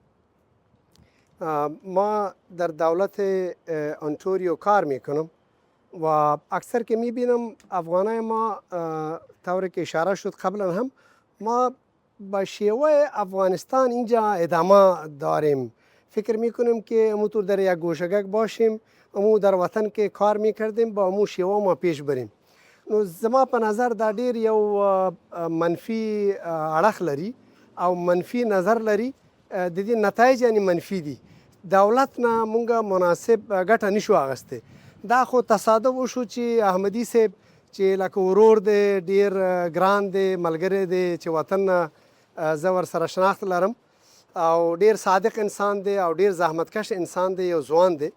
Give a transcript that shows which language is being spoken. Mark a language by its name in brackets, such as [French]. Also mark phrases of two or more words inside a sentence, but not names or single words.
[Persian] ما در دولت انتوریو کار میکنم و اکثر که میبینم افغانای ما طوری که اشاره شد قبلا هم، ما با شیوه افغانستان اینجا ادامه داریم. فکر میکنیم که امو در یک گوشگک باشیم، امو در وطن که کار میکردیم با امو شیوه ما پیش بریم. [Pashto] نو زما په نظر دا ډیر یو منفي اړخ لري او منفي نظر لري. د دې نتایج یعنی منفي دي. دولت نه مونږه مناسب ګټه نشو اخیستی. دا خو تصادف وشو چې احمدي صاحب چې لکه ورور دی، ډیر ګران دی، ملګری دی، چې وطن نه زه ورسره شناخت لرم او ډیر صادق انسان دی او ډیر زحمتکش انسان دی، یو ځوان دی.